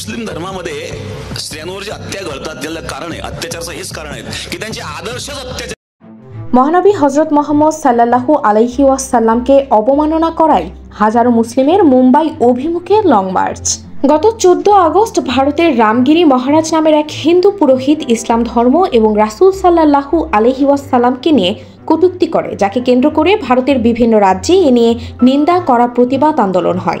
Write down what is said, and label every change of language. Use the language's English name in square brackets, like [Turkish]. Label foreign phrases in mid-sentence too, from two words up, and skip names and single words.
[Marathi] मुस्लिम धर्मामध्ये स्त्रियांवर जी हत्या घडतात त्याला कारण आहे अत्याचाराचं हेच कारण आहे की त्यांचे आदर्शच अत्याचार। [Bangla] মহানবী হজরত মোহাম্মদ [Arabic] صلى الله عليه وسلم [Bangla] অবমাননা করায় হাজারো মুসলিমের মুম্বাই অভিমুখে [English] long march. [Bangla] গত 14 আগস্ট ভারতের রামগিরি মহারাজ নামের এক হিন্দু পুরোহিত ইসলাম ধর্ম এবং রাসূল [Arabic] صلى الله عليه وسلم [Bangla] নিয়ে কটূক্তি করে, যাকে কেন্দ্র করে ভারতের বিভিন্ন রাজ্যে এ নিয়ে নিন্দা করা প্রতিবাদ আন্দোলন হয়।